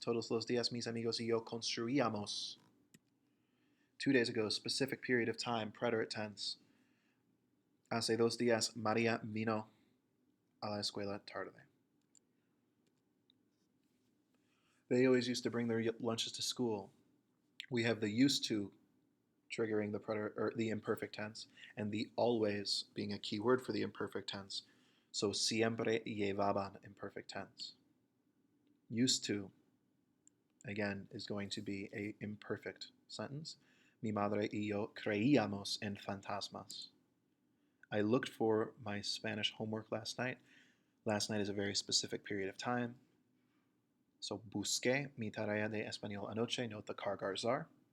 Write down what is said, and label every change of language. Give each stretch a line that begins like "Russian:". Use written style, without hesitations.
Spanish: Todos los días mis amigos y yo construíamos.
English: 2 days ago, specific period of time, preterite tense.
Spanish: Hace 2 días, María vino a la escuela tarde.
English: They always used to bring their lunches to school. We have the used to triggering the preterite or the imperfect tense, and the always being a key word for the imperfect tense.
Spanish: So siempre llevaban
English: imperfect tense. Used to, again, is going to be a imperfect sentence.
Spanish: Mi madre y yo creíamos en fantasmas.
English: I looked for my Spanish homework last night. Last night is a very specific period of time.
Spanish: So busqué mi tarea de español anoche,
English: note the cargar czar.